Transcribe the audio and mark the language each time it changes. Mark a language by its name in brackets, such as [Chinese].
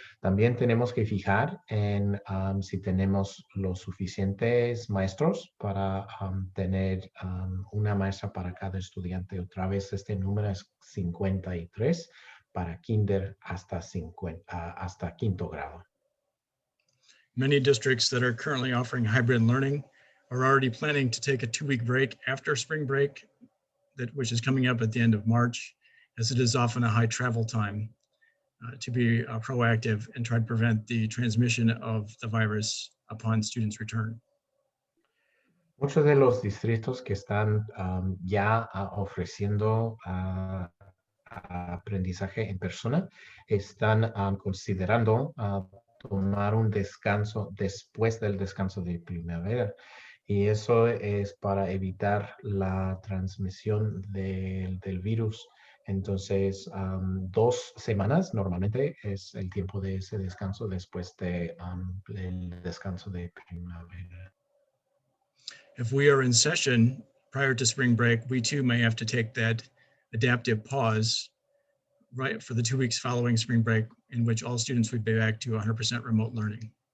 [Spanish] También tenemos que fijar en si tenemos los suficientes maestros para tener una maestra para cada estudiante. Otra vez este número es 53 para kinder hasta quinto grado. [English] Many districts that are currently offering hybrid learning are already planning to take a 2-week break after spring break, which is coming up at the end of March, as it is often a high travel time, to be proactive and try to prevent the transmission of the virus upon students' return. [Spanish] Muchos de los distritos que están ya ofreciendo aprendizaje en persona están considerando tomar un descanso después del descanso de primavera. Y eso es para evitar la transmisión del virus. Entonces, 2 semanas normalmente es el tiempo de ese descanso después del descanso de primavera. [English] If we are in session prior to spring break, we too may have to take that adaptive pause right for the 2 weeks following spring break, in which all students would be back to 100% remote learning.